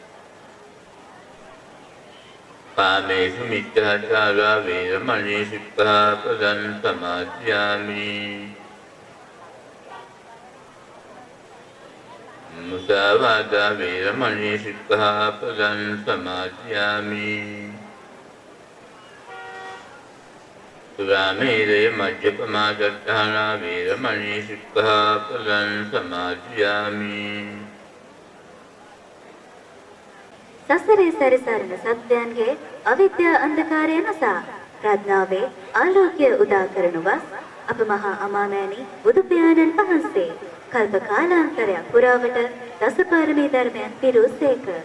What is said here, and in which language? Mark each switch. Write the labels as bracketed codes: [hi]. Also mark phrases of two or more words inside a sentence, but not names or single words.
[pi] Kāmesu miccācārā vīramani sikkhapadam samādhiyāmi Musāvādā vīramani sikkhapadam samādhiyāmi Sūrāmēraya majjapamādattahānā vīramani sikkhapadam samādhiyāmi [si] සසරේ සැරිසරන සත්‍යයන්ගේ අවිද්‍යා අන්ධකාරය නසා ප්‍රඥාවේ ආලෝකය උදා කරනු වස් අප මහා අමාමෑණි බුදු පියාණන් වහන්සේ කල්ප කාලාන්තරයක් පුරාවට දසපාරමී ධර්මයන් පිරූසේක.